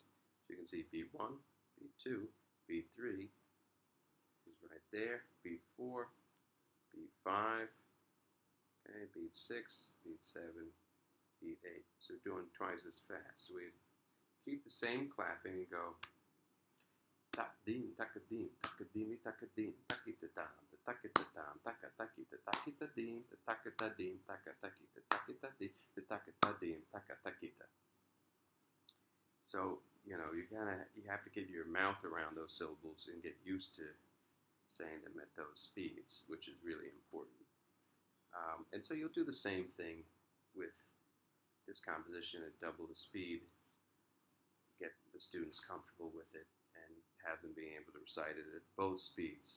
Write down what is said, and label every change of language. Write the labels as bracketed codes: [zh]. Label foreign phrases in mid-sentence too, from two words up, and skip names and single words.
[en] So you can see beat 1, beat 2, beat 3 is right there, beat 4, beat 5, okay, beat 6, beat 7, beat 8. So we're doing twice as fast. So we keep the same clapping and go tak-dim, tak-a-dim, tak-a-dim, tak-a-dim, tak-ita-dam, tak-ita-dam, taka-takita, takita-dim, taka-ta-dim, taka-takita, takita-dim, taka-ta-dim, taka-takita. So, you have to get your mouth around those syllables and get used to saying them at those speeds, which is really important. And so you'll do the same thing with this composition at double the speed, get the students comfortable with it, and have them being able to recite it at both speeds.